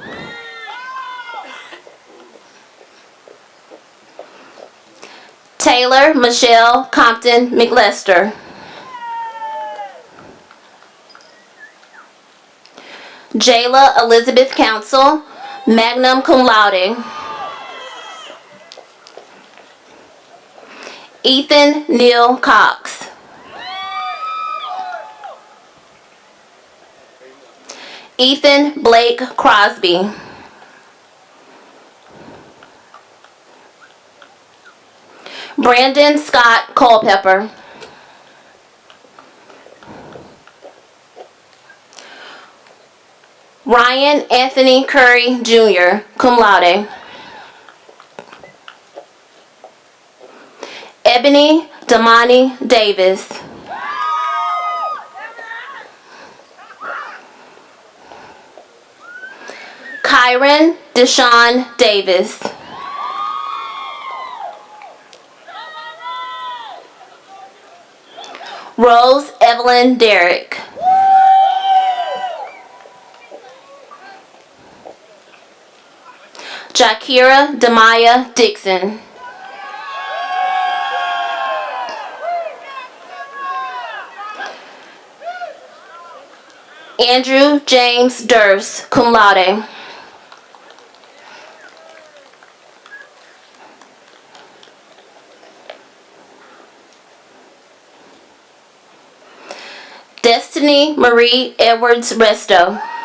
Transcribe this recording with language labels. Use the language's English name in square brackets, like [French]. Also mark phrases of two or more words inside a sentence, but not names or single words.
[English] Taylor Michelle Compton McLester. Jayla Elizabeth Council, [Latin] magna cum laude. [English] Ethan Neal Cox. Ethan Blake Crosby. Brandon Scott Culpepper. Ryan Anthony Curry Jr., [Latin] cum laude. [English] Ebony Damani Davis. Kyron Deshaun Davis. Rose Evelyn Derrick. Jakira Demaya Dixon. Andrew James Durst, [Latin] cum laude. [English] Destiny Marie Edwards Resto.